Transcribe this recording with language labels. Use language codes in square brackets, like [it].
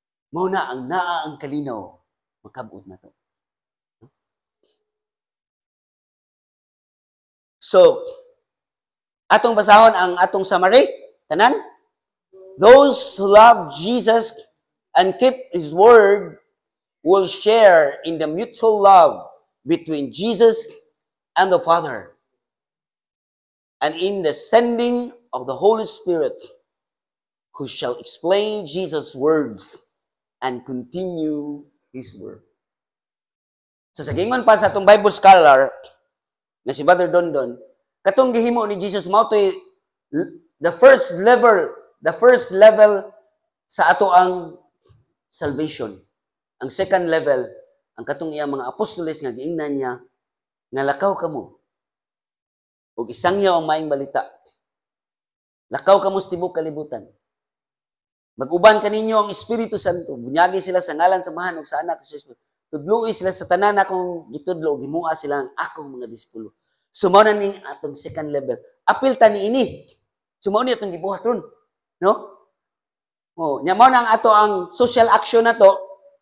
[ceb] Mao na ang naa ang kalinaw makabot na to. No? So atong basahon ang atong summary, tanan? [en] Those who love Jesus and keep His word will share in the mutual love between Jesus and the Father, and in the sending of the Holy Spirit, who shall explain Jesus' words and continue His word. [ceb] So sa gingon pa sa atong Bible scholar na si Brother Dondon, katong gihimo ni Jesus mao toy [en] the first level [ceb] sa ato ang salvation. Ang second level, ang katong iyang mga apostoles nga giingnan niya nga lakaw kamo ug isangyaw ang maayong balita. Lakaw kamo sa tibuok kalibutan. Mag-uban kaninyo ang Espiritu Santo. Bunyagi sila sa ngalan sa Amahan ug sa Anak ug sa Espiritu. Tudloi sila sa tanan akong gitudlo, gimua sila ang akong mga disipulo. So mao na ning atong second level. Apil ta niini. So mao ni atong gibuhaton, no? Oh, nya mao na ang ato ang social action nato.